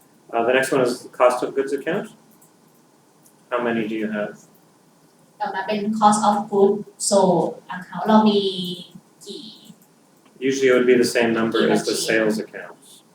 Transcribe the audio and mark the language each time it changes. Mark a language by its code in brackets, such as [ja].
[en] The next one is the cost of goods account. How many do you have? [th] ต่อมาเป็น [en] cost of goods sold account [th] เรามีกี่ [en] Usually it would be the same number as the sales accounts.